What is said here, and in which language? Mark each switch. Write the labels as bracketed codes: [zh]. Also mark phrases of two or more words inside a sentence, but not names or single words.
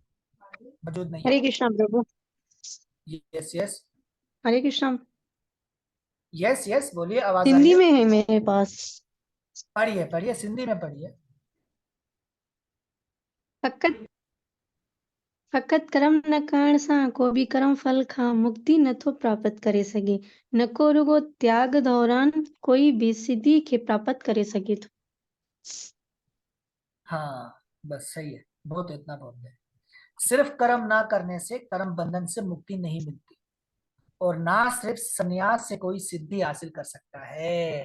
[hi] मौजूद नहीं है। हरे कृष्णा प्रभु। यस हरे कृष्णा। यस बोलिए, आवाज आ रही हिंदी है? में है मेरे पास। पढ़िए सिंधी में पढ़िए। [sd] फकत कर्म न करण सां को भी कर्म फल खां मुक्ति नथो प्राप्त करे सके, न को रुगो त्याग दौरान कोई भी सिद्धि के प्राप्त करे सके। तो [hi] हाँ बस सही है, बहुत इतना बहुत है। सिर्फ कर्म ना करने से कर्म बंधन से मुक्ति नहीं मिलती, और ना सिर्फ संन्यास से कोई सिद्धि हासिल कर सकता है।